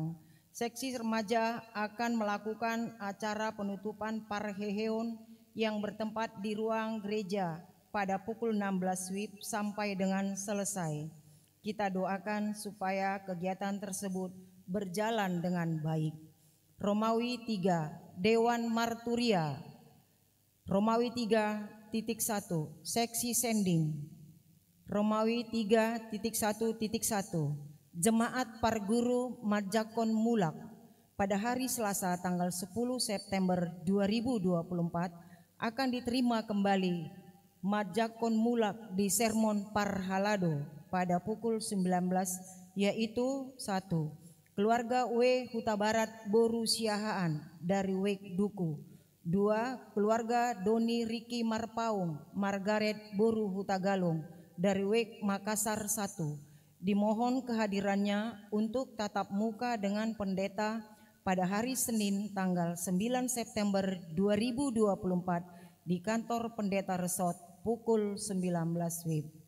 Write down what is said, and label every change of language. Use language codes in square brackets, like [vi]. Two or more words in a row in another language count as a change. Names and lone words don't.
[id] Seksi remaja akan melakukan acara penutupan Parheheon yang bertempat di ruang gereja pada pukul 16 WIB sampai dengan selesai. Kita doakan supaya kegiatan tersebut berjalan dengan baik. Romawi 3, Dewan Marturia. Romawi 3.1, Seksi Sending. Romawi 3.1.1, Jemaat Parguru Majakon Mulak pada hari Selasa tanggal 10 September 2024 akan diterima kembali Majakon Mulak di Sermon Parhalado pada pukul 19, yaitu 1. Keluarga W Huta Barat Boru Siahaan dari WEG Duku. 2. Keluarga Doni Riki Marpaung Margaret Boru Huta Galung dari WEG Makassar 1. Dimohon kehadirannya untuk tatap muka dengan pendeta pada hari Senin tanggal 9 September 2024 di kantor pendeta Resort pukul 19 WIB.